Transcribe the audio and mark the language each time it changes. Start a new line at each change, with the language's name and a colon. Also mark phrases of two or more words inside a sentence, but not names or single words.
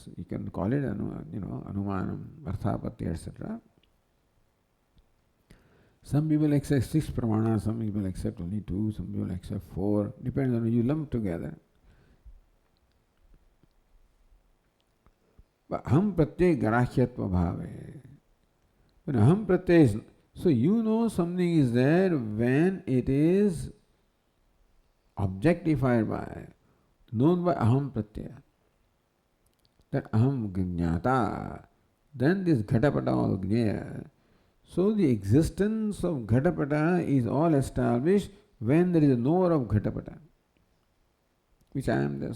English: You can call it,
Sanskrit: अनुमानम्, अर्थापत्ति,
English: etc. Some people accept 6 pramana, some people accept only 2, some people accept 4. Depends on you lump together.
Sanskrit: But अहं प्रत्यय ग्राह्यत्व भावे.
English: When
Sanskrit: अहं प्रत्यय
English: is, so you know something is there when it is objectified by, known by
Sanskrit: अहं प्रत्यय.
English: That
Sanskrit: अहं ज्ञाता,
English: then this ghatapata or jnaya. So the existence of ghatapata is all established when there is a knower of ghatapata, which I am there.